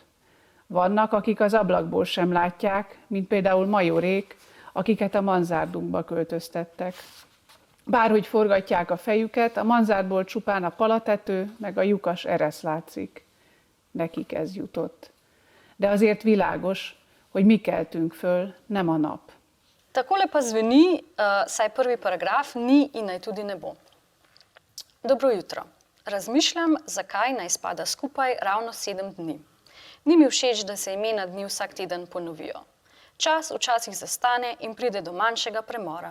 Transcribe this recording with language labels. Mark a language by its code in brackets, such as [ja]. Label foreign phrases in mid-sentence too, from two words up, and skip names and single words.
[hu] Vannak, akik az ablakból sem látják, mint például majorék, akiket a manzárdunkba költöztettek. Bárhogy forgatják a fejüket, a manzárdból csupán a palatető, meg a lyukas eresz látszik. Nekik ez jutott. De azért világos, hogy mi keltünk föl, nem a nap. [sl] Takole pa zveni, saj prvi paragraf, ni in naj tudi ne bo. Dobro jutro. Razmišljam, zakaj naj spada skupaj ravno 7 dni. Ni mi všeč, da se imena dni vsak teden ponovijo. Čas včasih zastane in pride do manjšega premora.